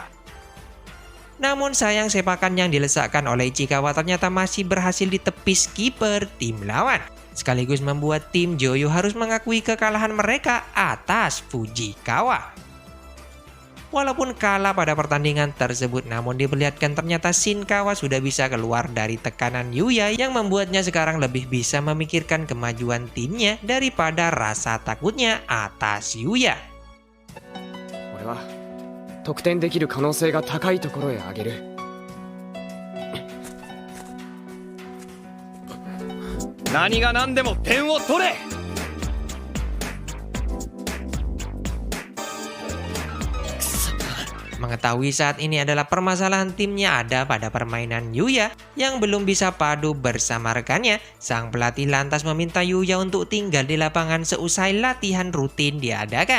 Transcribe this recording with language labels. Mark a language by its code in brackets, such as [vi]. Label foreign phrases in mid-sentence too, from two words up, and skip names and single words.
[id] Namun sayang sepakan yang dilesakkan oleh Ichikawa ternyata masih berhasil ditepis kiper tim lawan, sekaligus membuat tim Joyo harus mengakui kekalahan mereka atas Fujikawa. Walaupun kalah pada pertandingan tersebut, namun diperlihatkan ternyata Shinkawa sudah bisa keluar dari tekanan Yuya yang membuatnya sekarang lebih bisa memikirkan kemajuan timnya daripada rasa takutnya atas Yuya. [ja] 俺は得点できる可能性が高いところへ上げる。何が何でも点を取れ。 [id] Mengetahui saat ini adalah permasalahan timnya ada pada permainan Yuya yang belum bisa padu bersama rekannya, sang pelatih lantas meminta Yuya untuk tinggal di lapangan seusai latihan rutin diadakan.